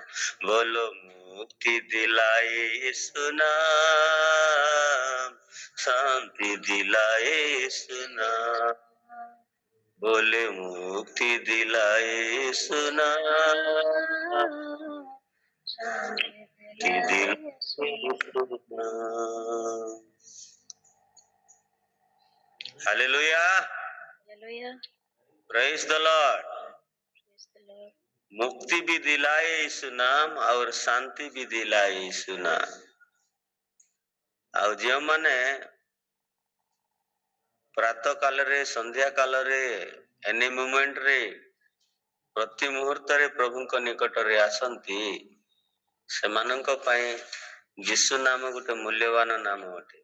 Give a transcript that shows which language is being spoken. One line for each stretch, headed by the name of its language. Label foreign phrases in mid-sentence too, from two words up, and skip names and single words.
Hindi: बोलो मुक्ति दिलाए यीशु नाम, शांति दिलाए यीशु नाम। बोले मुक्ति दिलाए यीशु नाम, शांति दिलाए यीशु नाम। हालेलुया, Hallelujah.
English: Praise the Lord. Praise the Lord.
Hindi: मुक्ति भी दिलाए यीशु नाम और शांति भी दिलाए यीशु नाम।
Odia: ଆଉ ଯେଉଁମାନେ ପ୍ରାତଃ କାଳରେ ସନ୍ଧ୍ୟା କାଳରେ
English: any momentରେ
Odia: ପ୍ରତି ମୁହୂର୍ତ୍ତରେ ପ୍ରଭୁଙ୍କ ନିକଟରେ ଆସନ୍ତି, ସେମାନଙ୍କ ପାଇଁ ଯୀଶୁ ନାମ ଗୋଟେ ମୂଲ୍ୟବାନ ନାମ ଅଟେ।